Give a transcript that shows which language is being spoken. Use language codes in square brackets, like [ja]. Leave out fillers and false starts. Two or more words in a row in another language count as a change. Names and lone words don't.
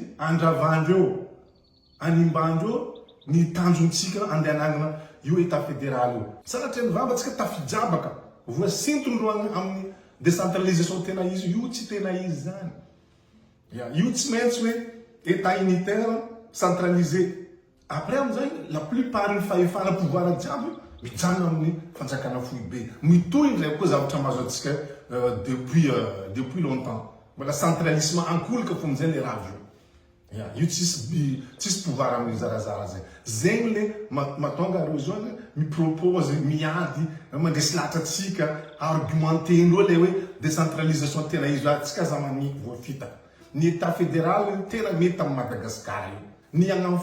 [mg] andravandreo animbandreo ny tanjontsika andehanangana io [fr] état fédéral [mg] io sanatria mivamba atsika tafijabaka voasintondreo amin'ny décentralisation tena izy io tsy tena izy zany io tsy maintsy hoe [fr] état unitaire centralisé après [mg] amizay [fr] la plupart [mg] ny fahefana pouvoir jiaby mijanona amin'ny fanjakana foibe mitohy indray koa zavatra mahazo atsika [fr] depuis longtemps [mg] mbola centralisme ankolika fo amizay le raha io tsisy pouvoir amin'ny zarazara zay zegny le matonga reo zao mipropose miady mandresy latra atsika argumentendreo le hoe décentralisation tena izy atsika za maniky voafitaka ny [fr] état fédéral [mg] tena mety amin'ny Madagasikara io ny agny